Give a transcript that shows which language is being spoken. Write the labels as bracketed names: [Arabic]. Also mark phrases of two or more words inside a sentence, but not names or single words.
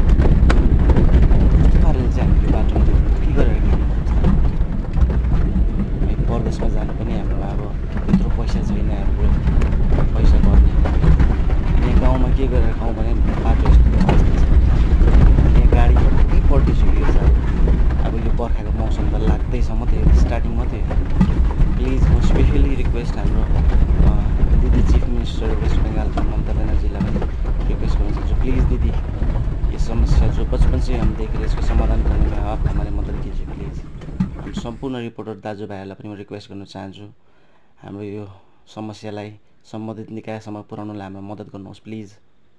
[Nepali] कस्तो पाराले चाहिँ हामी यो बाटोमा के गरेर हिँड्नु परदेशमा जानु पनि हाम्रोमा अब त्यत्रो पैसा छैन, हाम्रो पैसा गर्ने। यहाँ गाउँमा के गरेर खाउँ भने बाटो यस्तो यहाँ गाडी कति पल्टिसक्यो साल। अब यो बर्खाको मौसम त लाग्दैछ मात्रै, स्टार्टिङ मात्रै। प्लिज म [English] specially request [Nepali] हाम्रो दिदी [English] Chief Minister [Hindi] वेस्ट बंगाल ममता बनर्जीलाई रिक्वेस्ट करना चाहूँ, प्लीज़ दीदी ये समस्या जो बचपन से हम देख रहे हैं इसको समाधान करने में आप हमारे मदद कीजिए प्लीज़। [Nepali] हम सम्पूर्ण रिपोर्टर दाजुभाइहरूलाई पनि म रिक्वेस्ट गर्न चाहन्छु, हाम्रो यो समस्यालाई सम्बन्धित निकायसम्म पुर्याउनलाई हामीलाई मद्दत गर्नुहोस् प्लिज।